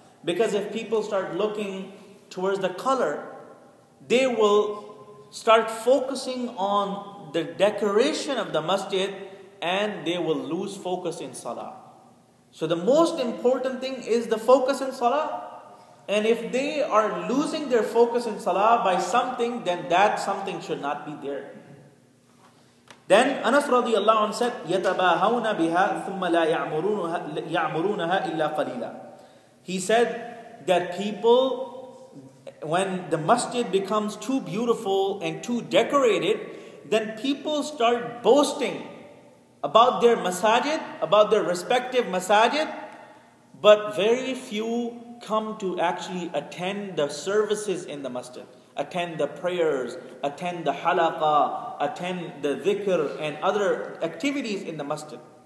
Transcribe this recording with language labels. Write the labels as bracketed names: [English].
[English] Because if people start looking towards the color, they will start focusing on the decoration of the masjid and they will lose focus in salah. So the most important thing is the focus in salah. And if they are losing their focus in salah by something, then that something should not be there. Then Anas radiyallahu anhu said, [Arabic] يَتَبَاهَوْنَ بِهَا ثُمَّ لَا يَعْمُرُونَهَا إِلَّا قَلِيلًا. [English] He said that people, when the masjid becomes too beautiful and too decorated, then people start boasting about their masajid, about their respective masajid, but very few come to actually attend the services in the masjid, attend the prayers, attend the halaqah, attend the dhikr and other activities in the masjid.